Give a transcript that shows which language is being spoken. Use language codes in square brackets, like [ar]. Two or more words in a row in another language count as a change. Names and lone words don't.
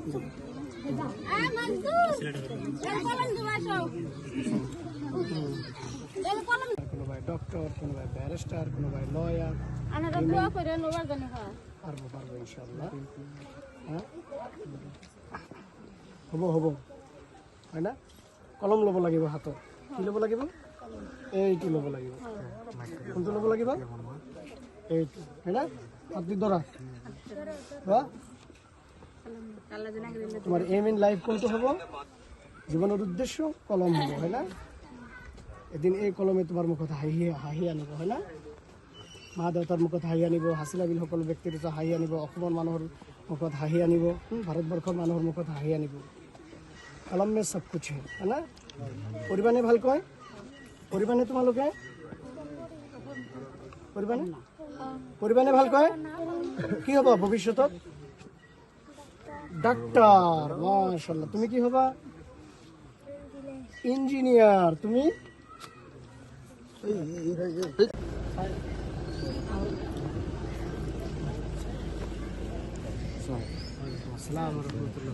[bn] কোনো ভাই ডক্টর, কোনো ভাই ব্যারিস্টার, কোনো ভাই লয়ার। পারবো পারবো ইনশাল্লাহ। হ্যাঁ হব হব, হয় না? [as] কলম ল'ব লাগিব হাতত। কি ল'ব লাগিব? এইটো ল'ব লাগিব। কোনটো ল'ব লাগিব? এইটো, হয় না? হাত দি ধৰা। তোমার [en] aim in life [as] কোনটো হ'ব? জীবনের উদ্দেশ্য কলম হ'ব, হয় না? এদিন এই কলমে তোমাৰ মুখত হাঁহি আনিব, হয় না? মা দেউতাৰ মুখত হাঁহি আনিব, হাছিলা বিল সকলো ব্যক্তিৰ হাঁহি আনিব, অসমৰ মানুহৰ মুখত হাঁহি আনিব, ভাৰতবৰ্ষৰ মানুহৰ মুখত হাঁহি আনিব। কলম [hi] में सब कुछ [as] হয় না? পঢ়িবানে ভালকৈ? পঢ়িবানে তোমালোকে? পঢ়িবানে? পঢ়িবানে ভালকৈ? কি হ'ব ভৱিষ্যতত? ডাক্তার। মাশাআল্লাহ। তুমি কি হবা? ইঞ্জিনিয়ার। তুমি? [ar] السلام عليكم.